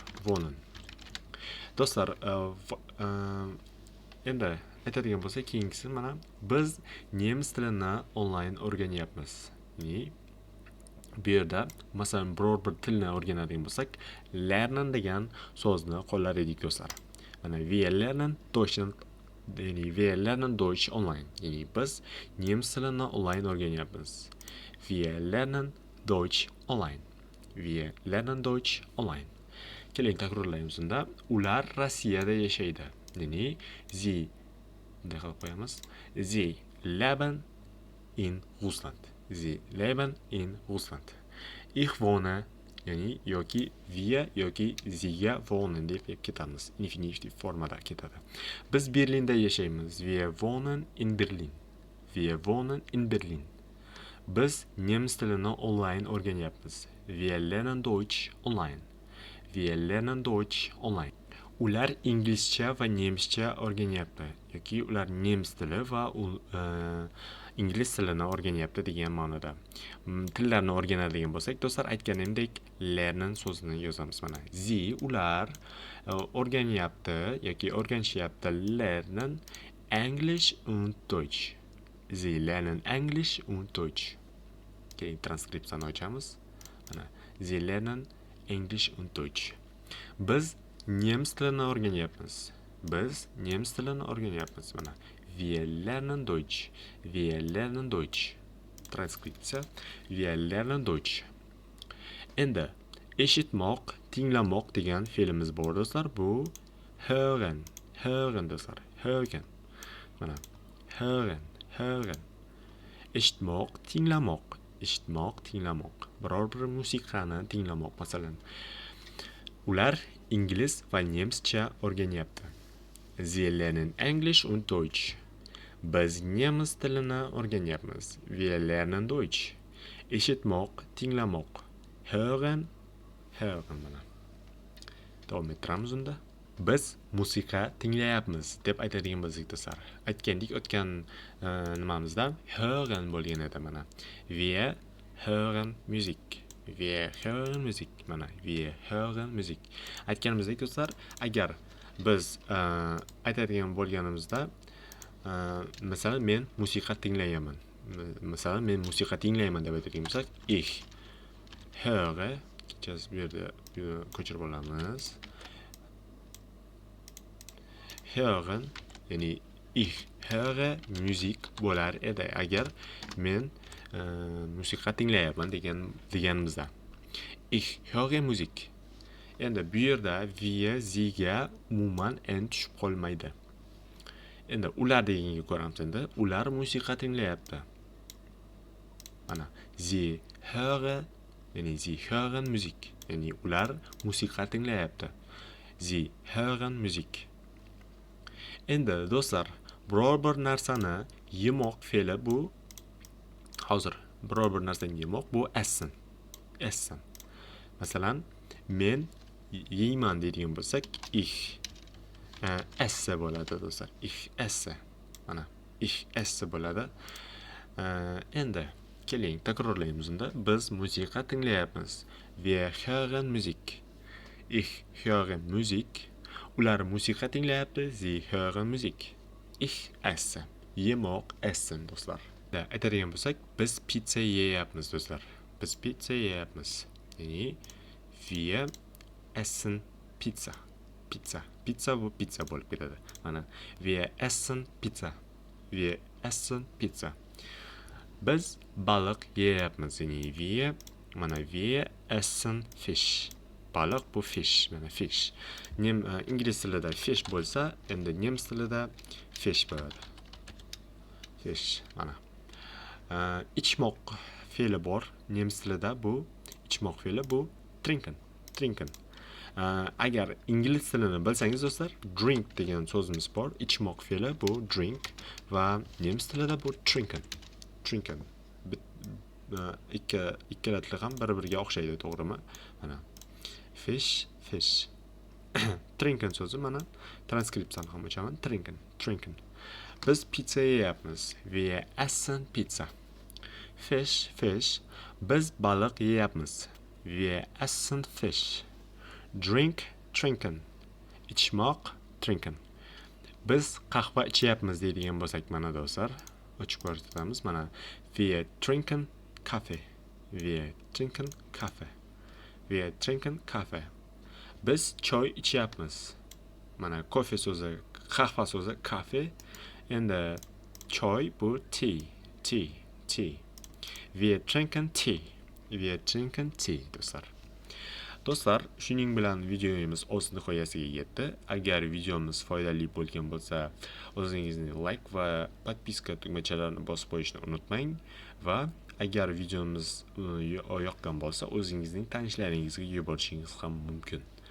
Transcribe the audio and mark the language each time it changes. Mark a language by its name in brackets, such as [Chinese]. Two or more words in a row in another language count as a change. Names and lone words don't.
[Uzbek] Wohnen. Do'stlar, endi aytadigan bo'lsak, keyingisi mana biz nemis tilini onlayn o'rganyapmiz. Ya'ni bu yerda masalan biror bir tilni o'rganadigan bo'lsak, lernen degan so'zni qo'llar edik do'stlar. [German] Mana wir lernen Deutschland ya'ni wir lernen Deutsch online. [Uzbek] Ya'ni biz nemis tilini onlayn o'rganyapmiz. [German] Wir lernen Deutsch online. Wir lernen Deutsch online. [Uzbek] Keling takrorlaymiz unda. Ular Rossiyada yashaydi. Ya'ni sie bunday qilib qo'yamiz. [German] Sie leben in Russland. Sie leben in Russland. Ich wohne, [Uzbek] ya'ni yoki wir yoki siega wohnen deb ketamiz. Infinitiv formada ketadi. Biz Berlinda yashaymiz. [German] Wir wohnen in Berlin. Wir wohnen in Berlin. [Uzbek] Biz nemis tilini onlayn o'rganyapmiz. [German] Wir lernen Deutsch online. Wir lernen Deutsch online. [Uzbek] Ular inglizcha va nemischa o'rganyapti yoki ular nemis tili va ingliz tilini o'rganyapti degan ma'noda. Tillarni o'rganadigan bo'lsak, do'stlar, aytganimdek lernen so'zini yozamiz mana. [German] Sie [Uzbek] ular o'rganyapti yoki o'rganishyapti [German] lernen English und Deutsch. Sie lernen English und Deutsch. [Uzbek] Keyin transkripsiyani ochamiz. [German] Mana Sie lernen English und Deutsch. [Uzbek] Biz nemis tilini o'rganyapmiz. Biz nemis tilini o'rganyapmiz mana. [German] Wir lernen Deutsch. Wir lernen Deutsch. Transkripsiya. Wir lernen Deutsch. [Uzbek] Endi eshitmoq, tinglamoq degan fe'limiz bor do'stlar. Bu hören. Hören do'stlar. Hören. Mana hören. Hören. Eshitmoq, tinglamoq. Eshitmoq, tinglamoq. Biror bir musiqani tinglamoq masalan. Ular ingliz va nemischa o'rganyapti. [German] Sie lernen English und Deutsch. [Uzbek] Biz nemis tilini o'rganyapmiz. [German] Wir lernen Deutsch. [Uzbek] Eshitmoq, tinglamoq. [German] Hören, hören [Uzbek] mana. Davom ettiramiz unda. Biz musiqa tinglayapmiz deb aytadigan bo'lsak do'stlar. Aytgandik o'tgan nimamizda hören bo'lgan edi mana. [German] Wir hören Musik. Wir hören Musik. Mana, wir hören Musik. [Uzbek] Aytganimizdek do'stlar, agar biz aytadigan bo'lganimizda, masalan, men musiqa tinglayman. Masalan, men musiqa tinglayman deb aytadigan bo'lsak, [German] ich höre, [Uzbek] bu yerda ko'chirib olamiz. Hören, ya'ni [German] ich höre Musik [Uzbek] bo'lar edi agar men musiqa tinglayapman deganimizda. [German] Ich höre Musik. [Uzbek] Endi bu yerda wir siega umuman tushib qolmaydi. Endi ular deganga ko'ramiz endi. Ular musiqa tinglayapti. [German] Mana sie hören Musik. [Uzbek] Ya'ni ular musiqa tinglayapti. [German] Sie hören Musik. [Uzbek] Endi do'stlar, biror bir narsani yemoq fe'li bu hozir biror bir narsani yemoq bu essen. Essen. Masalan, men yeyman deydigan bo'lsak, [German] ich esse [Uzbek] bo'ladi do'stlar. [German] Ich esse. Mana, ich esse bo'ladi. [Uzbek] Endi keling takrorlaymiz unda. Biz musiqa tinglayapmiz. [German] Wir hören Musik. Ich höre Musik. [Uzbek] Ular musiqa tinglayapti. [German] Sie hören Musik. Ich esse. Yemoq, essen do'stlar. [Uzbek] Aytadigan bo'lsak, biz pizza yeyapmiz do'stlar. Biz pizza yeyapmiz. Ya'ni [German] wir essen Pizza. [Uzbek] Pizza. Pizza bu pizza bo'lib ketadi. [German] Mana wir essen Pizza. Wir essen Pizza. [Uzbek] Biz baliq yeyapmiz. Ya'ni [German] wir essen Fish. [Uzbek] Baliq bu fish, mana fish. Ingliz tilida fish bo'lsa, endi nemis tilida fish bo'ladi. Fish, mana. İçmoq fe'li bor. Nemis tilida bu ichmoq fe'li bu trinken. Trinken. Agar ingliz tilini bilsangiz do'stlar, drink degan so'zimiz bor. Ichmoq fe'li bu drink va nemis tilida bu trinken. Trinken. Ikkala til ham bir-biriga o'xshaydi, to'g'rimi? Mana fish, fish. Trinken so'zi mana transkripsiyani ham o'chaman. [German] Trinken, trinken. [Uzbek] Biz pizza yeyapmiz. [German] Wir essen Pizza. [Uzbek] Fish, fish. Biz baliq yeyapmiz. [German] Wir essen Fish. Drink, trinken. [Uzbek] Ichmoq, trinken. Biz qahva ichyapmiz deydigan bo'lsak mana do'stlar, ochib ko'rsatamiz. [German] Mana wir trinken Kaffee. Wir trinken Kaffee. Wir trinken Kaffee. [Uzbek] Biz choy ichyapmiz. Mana kofe so'zi Qahva so'zi cafe. Endi choy bu tea. [German] Wir trinken tea do'stlar. [Uzbek] Do'stlar, shuning bilan videomiz o'z nihoyasiga yetdi. Agar videomiz foydali bo'lgan bo'lsa, o'zingizni like va podpiska tugmachalarini bosib qo'yishni unutmang va agar videomiz yoqqan bo'lsa, o'zingizning tanishlaringizga yuborishingiz ham mumkin.